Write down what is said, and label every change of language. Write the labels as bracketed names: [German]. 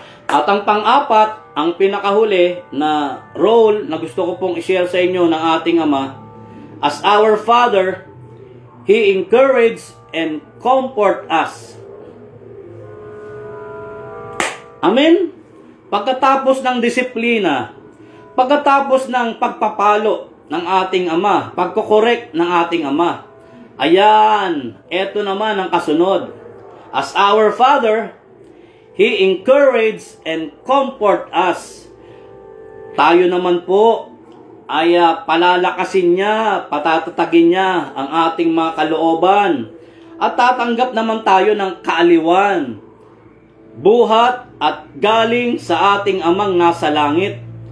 [Filipino] At ang pang-apat, ang pinakahuli na role na gusto ko pong i-share sa inyo ng ating Ama, [English] as our Father, He encourages and comfort us. [Filipino] Amen? Pagkatapos ng disiplina, pagkatapos ng pagpapalo ng ating Ama, pagkokorek ng ating Ama, ayan, eto naman ang kasunod. [English] As our Father, He encourages and comfort us. [Filipino] Tayo naman po ay palalakasin niya, patatatagin niya ang ating mga kalooban. At tatanggap naman tayo ng kaaliwan, buhat at galing sa ating Amang nasa langit.